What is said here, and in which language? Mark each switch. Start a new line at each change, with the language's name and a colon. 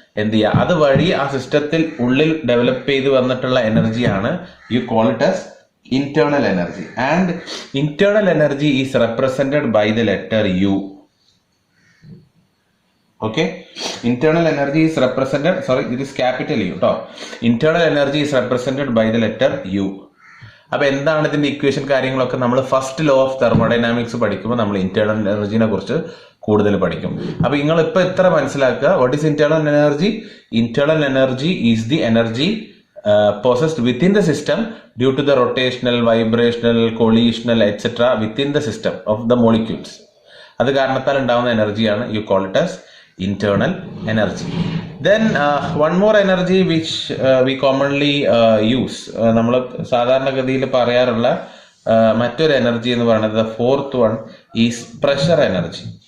Malayalam: എന്ത് ചെയ്യുക, അതുവഴി ആ സിസ്റ്റത്തിൽ ഉള്ളിൽ ഡെവലപ്പ് ചെയ്ത് വന്നിട്ടുള്ള എനർജിയാണ്
English: You call it as internal energy, and internal energy is represented by the letter U. Okay, internal energy is represented, sorry, it is capital U ട്ടോ. Internal energy is represented by the letter U.
Malayalam: അപ്പൊ എന്താണ് ഇതിന്റെ equation കാര്യങ്ങളൊക്കെ നമ്മൾ first law of thermodynamics പഠിക്കുമ്പോൾ നമ്മൾ internal എനർജിനെ കുറിച്ച് കൂടുതൽ പഠിക്കും. അപ്പൊ നിങ്ങൾ ഇപ്പൊ എത്ര മനസ്സിലാക്കുക,
English: What is internal energy? Internal energy is the energy possessed within the system due to the rotational, vibrational, collisional etc. within the system of the molecules.
Malayalam: അത് കാരണത്താൽ ഉണ്ടാവുന്ന എനർജിയാണ്
English: You call it as internal energy. Then one more energy which we commonly use,
Malayalam: നമ്മൾ സാധാരണഗതിയിൽ പറയാറുള്ള മറ്റൊരു energy എന്ന് പറയുന്നത്
English: fourth one is pressure energy.